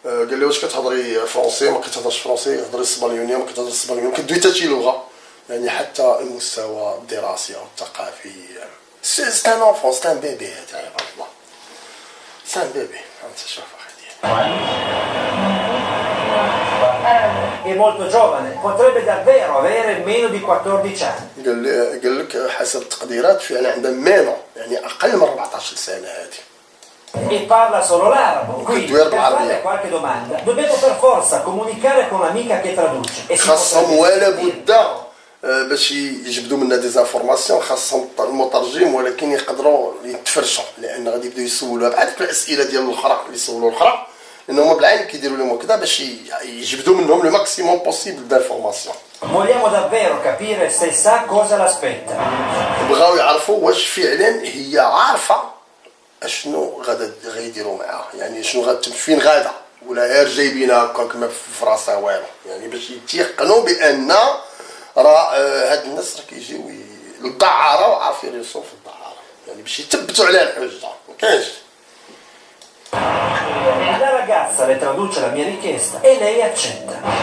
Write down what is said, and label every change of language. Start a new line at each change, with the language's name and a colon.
Arabic: قال لي واش كتهضري فرونسي؟ ما كتهضرش فرونسي، هضري الاسبانيونيه، ما كتهضرش الاسبانيونيه، ما كدوي حتى شي لغه، يعني حتى المستوى الدراسي او الثقافي.
French: سي ان انفون، سي ان بيبي،
Arabic: هذا عباد الله،
French: سي ان بيبي.
Arabic: انت شوف اخي،
Italian: È molto giovane, potrebbe davvero avere meno di 14 anni.
Arabic: قال لك حسب التقديرات فعلا عندها مينو، يعني اقل من 14 سنه هذه.
Italian: E parla solo l'arabo, quindi per fare qualche domanda dobbiamo per forza comunicare con un'amica che traduce. E
Arabic: خاصهم ولا بد باش يجبدوا منا ديزانفورماسيون، خاصهم المترجم، ولكن يقدروا يتفرشوا، لان غادي يبداو يسولوها بحال ديك الاسئله ديال الاخرى اللي سولوا الاخرى، لان هما بالعين كيديروا لهم هكذا باش يجبدوا منهم
French: لو ماكسيموم بوسيبل دانفورماسيون.
Italian: Vogliamo davvero capire se sa cosa l'aspetta.
Arabic: بغاو يعرفوا واش فعلا هي عارفه اشنو غيديروا معاها، يعني شنو فين غاده، ولا غير جايبينها هكاك ما في راسها والو، يعني باش يتيقنوا بان راه هاد الناس راه كيجيو للدعاره وعارفين يرسوا في الدعاره، يعني باش يثبتوا عليها الحجه. ما كاينش.
Italian: La ragazza le traduce la mia richiesta e lei accetta.